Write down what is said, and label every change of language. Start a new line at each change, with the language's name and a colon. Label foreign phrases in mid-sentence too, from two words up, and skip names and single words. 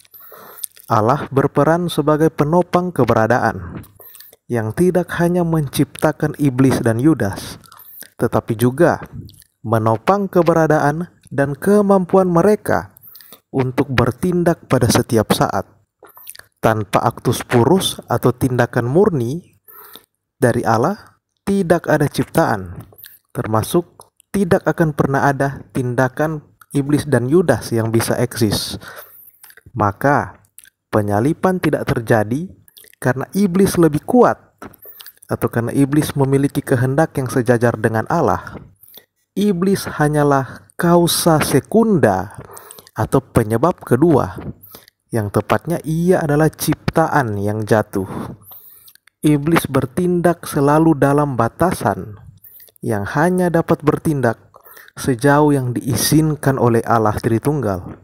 Indonesian: Allah berperan sebagai penopang keberadaan, yang tidak hanya menciptakan iblis dan Yudas, tetapi juga menopang keberadaan dan kemampuan mereka untuk bertindak pada setiap saat. Tanpa
Latin: actus purus
Indonesian: atau tindakan murni dari Allah, tidak ada ciptaan, termasuk tidak akan pernah ada tindakan iblis dan Yudas yang bisa eksis. Maka penyalipan tidak terjadi karena iblis lebih kuat atau karena iblis memiliki kehendak yang sejajar dengan Allah. Iblis hanyalah
Latin: causa secunda
Indonesian: atau penyebab kedua. Yang tepatnya ia adalah ciptaan yang jatuh. Iblis bertindak selalu dalam batasan yang hanya dapat bertindak sejauh yang diizinkan oleh Allah Tritunggal.